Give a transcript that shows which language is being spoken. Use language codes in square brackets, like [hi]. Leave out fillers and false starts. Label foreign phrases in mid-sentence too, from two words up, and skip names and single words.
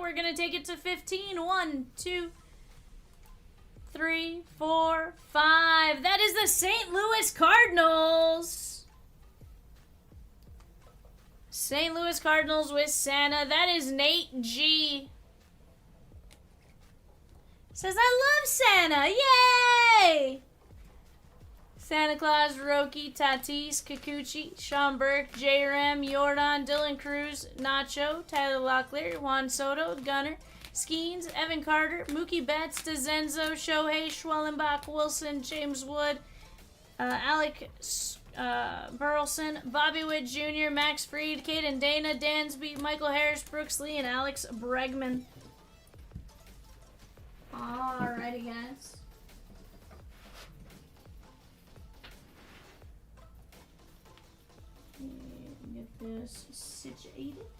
[en] We're going to take it to 15. 1, 2, 3, 4, 5. That is the St. Louis Cardinals. St. Louis Cardinals with Santa. That is Nate G. Says, I love Santa. Yay! Santa Claus, Roki, Tatis, Kikuchi, Sean Burke, J-Ram, Jordan, Dylan Cruz, Nacho, Tyler Locklear, Juan Soto, Gunner, Skeens, Evan Carter, Mookie Betts, DeZenzo, Shohei, Schwellenbach, Wilson, James Wood, Alec Burleson, Bobby Witt Jr., Max Fried, Caden Dana, Dansby, Michael Harris, Brooks Lee, and Alex Bregman. Alrighty, guys. Get this situated.